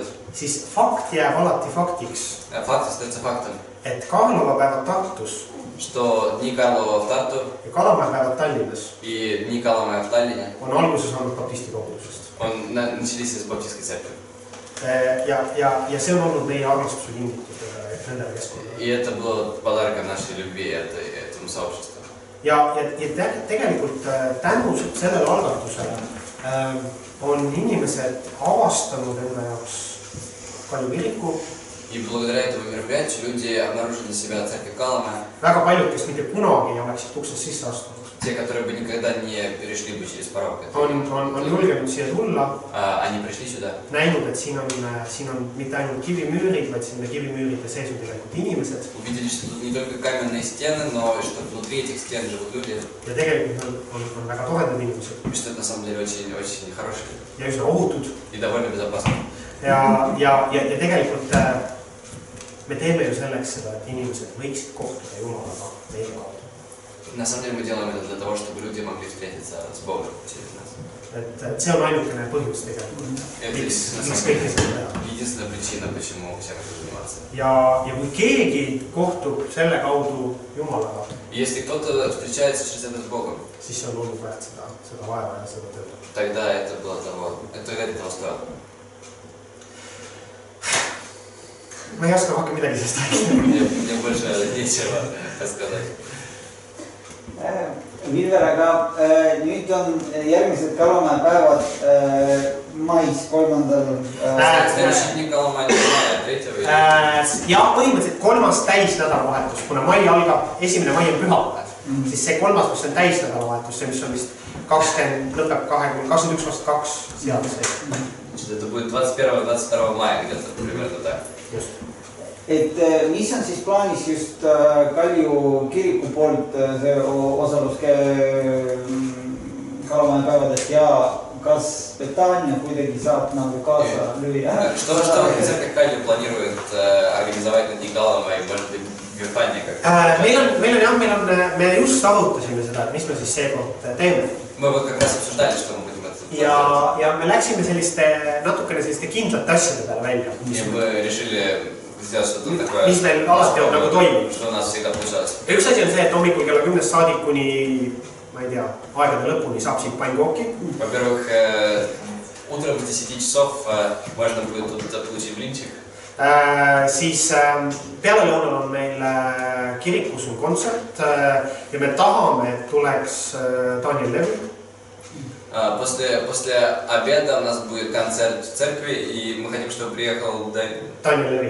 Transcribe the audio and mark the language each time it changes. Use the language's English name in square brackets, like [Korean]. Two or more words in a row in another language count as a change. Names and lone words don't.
[Estonian] siis fakt jääb alati faktiks, [Russian] факт остается фактом, [Estonian] et Karlova päevad Tartus [Russian] что дни Карлова в Тарту [Estonian] ja Kalamaja päevad Tallinnas [Russian] и дни Каламы в Таллине [Estonian] on alguse saanud baptisti kogudusest. [Russian] начались из баптистской церкви. [Estonian] Ja see on olnud meie armastuse kingitus nendele keskkonnale. [Russian] И это было подарком нашей любви этому сообществу. [Estonian] Ja tegelikult tänu sellele algatusele on inimesed avastanud enda jaoks Kalju kiriku [Russian] И благодаря этому мероприятию люди обнаружили себя в церкви Калама. [Estonian] Väga paljud, kes mitte kunagi ei oleksid uksest sisse astunud. [Russian] Те, которые бы никогда не перешли бы через порог. [Estonian] On julgenud siia tulla. [Russian] Они пришли сюда. [Estonian] Näinud, et siin on mitte ainult kivimüürid, vaid sinna kivimüüride sees on tegelikult inimesed. [Russian] Увидели, что тут не только каменные стены, но и что внутри этих стен живут люди. [Estonian] Ja tegelikult on väga toredad inimesed. [Russian] И что это на самом деле очень хорошие. [Estonian] Ja üsna ohutud. [Russian] И довольно безопасно. [Estonian] Ja tegelikult me teeme ju selleks seda, et inimesed võiksid kohtuda Jumalaga meie kaudu. [Russian] На самом деле мы делаем это для того, чтобы люди могли встретиться с Богом через нас. [Estonian] Et see on ainukene põhjus tegelikult. Miks kõike seda teha. [Russian] Единственная причина, почему всем этим заниматься. [Estonian] Ja kui keegi kohtub selle kaudu Jumalaga, [Russian] Если кто-то встречается через это с Богом, [Estonian] siis see on olnud väärt seda vaeva ja seda tööd. [Russian] тогда это этого стоило. [Estonian] Ma ei oska rohkem midagi sellest rääkida. [Russian] Мне больше нечего сказать. [Estonian] Vilver, aga nüüd on järgmised Kalamaja päevad mais 3. [Russian] Следующий день Каламая, 3. [Estonian] Ja põhimõtteliselt 3. täisnädalavahetus, kuna mai algab, 1. mai on pühapäev, siis see 3. mis on täisnädalavahetus, see mis on vist 20, lõpeb 21-22 seaduse. [Russian] Это будет 21-22 мая где-то, примерно так. [Estonian] Just. Et mis on siis plaanis just Kalju kiriku poolt see osalus Kalamaja päevadest ja kas Betania kuidagi saab nagu kaasa lüüa? [Russian] Что церковь Калью планирует организовать на дни Калама и может быть Бетания как? [Estonian] Me just arutasime seda, et mis me siis seekord teeme. [Russian] Мы вот как раз обсуждали, что мы будем это. [Estonian] Ja me läksime natukene selliste kindlate asjade peale välja. [Russian] И мы решили сделать что-то такое, [Estonian] mis meil alati on nagu toiminud. [Russian] Что у нас всегда получалось. [Estonian] Üks asi on see, et hommikul kella 10 saadik kuni, ma ei tea, aegade lõpuni saab siin pannkooki. [Russian] Во-первых, утром с 10 часов можно будет тут получить блинчик. [Estonian] Siis pealelõunal on meil kirikus on kontsert ja me tahame, et tuleks Daniel Levi. [Russian] После обеда у нас будет концерт в церкви, и мы хотим, чтобы приехал Daniel Levi.